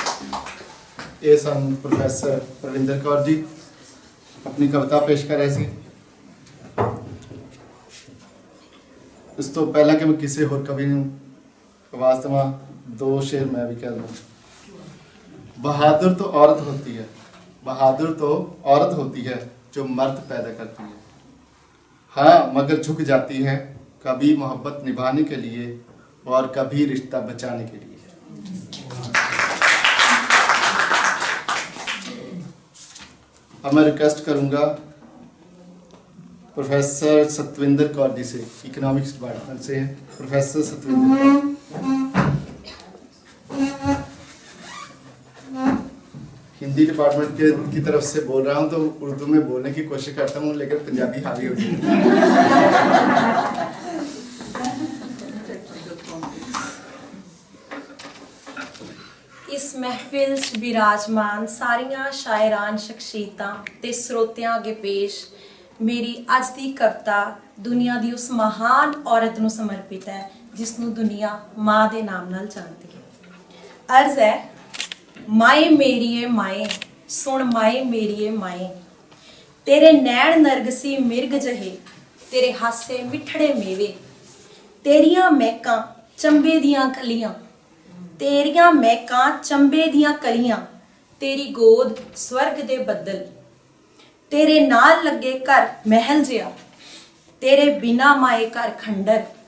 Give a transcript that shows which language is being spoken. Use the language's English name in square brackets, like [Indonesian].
[Punjabi] ਇਹ ਸਨ ਪ੍ਰੋਫੈਸਰ ਪਰਵਿੰਦਰ ਕੌਰ ਜੀ ਆਪਣੀ ਕਵਿਤਾ ਪੇਸ਼ ਕਰ ਰਹੇ ਸੀ। ਇਸ ਤੋਂ ਪਹਿਲਾਂ ਕਿ ਮੈਂ ਕਿਸੇ ਹੋਰ ਕਵੀ ਨੂੰ ਆਵਾਜ਼ ਦੇਵਾਂ, [Hindi] 2 शेर मैं भी कह दूँ। बहादुर तो औरत होती है, बहादुर तो औरत होती है जो मर्द पैदा करती है। हाँ मगर झुक जाती है कभी मोहब्बत निभाने के लिए और कभी रिश्ता बचाने के लिए। अब मैं रिक्वेस्ट करूंगा प्रोफेसर सतविंदर कौर जी से, इकोनॉमिक्स डिपार्टमेंट से हैं प्रोफेसर सतविंदर कौर। हिंदी डिपार्टमेंट की तरफ से बोल रहा हूँ तो उर्दू में बोलने की कोशिश करता हूँ, लेकिन पंजाबी हावी हो गई। [Punjabi] इस महफिल विराजमान सारियां शायरान शख्सियतां ते ਸਰੋਤਿਆਂ ਅੱਗੇ ਪੇਸ਼ ਮੇਰੀ ਅੱਜ ਦੀ ਕਵਿਤਾ ਦੁਨੀਆ ਦੀ ਉਸ ਮਹਾਨ ਔਰਤ ਨੂੰ ਸਮਰਪਿਤ ਹੈ ਜਿਸ ਨੂੰ ਦੁਨੀਆ ਮਾਂ ਦੇ ਨਾਮ ਨਾਲ ਜਾਣਦੀ ਹੈ। ਅਰਜ਼ ਹੈ, ਮਾਏ ਮੇਰੀਏ ਮਾਏ, ਸੁਣ ਮਾਏ ਮੇਰੀਏ ਮਾਏ, ਤੇਰੇ ਨੈਣ ਨਰਗਸੀ ਮਿਰਗ ਜਹੇ, ਤੇਰੇ ਹਾਸੇ ਮਿੱਠੜੇ ਮੇਵੇ, ਤੇਰੀਆਂ ਮਹਿਕਾਂ ਚੰਬੇ ਦੀਆਂ ਕਲੀਆਂ, ਤੇਰੀਆਂ ਮਹਿਕਾਂ ਚੰਬੇ ਦੀਆਂ ਕਲੀਆਂ, ਤੇਰੀ ਗੋਦ ਸਵਰਗ ਦੇ ਬੱਦਲ, ਤੇਰੇ ਨਾਲ ਲੱਗੇ ਘਰ ਮਹਿਲ ਜਿਹਾ, ਤੇਰੇ ਬਿਨਾ ਮਾਏ ਘਰ ਖੰਡਰ,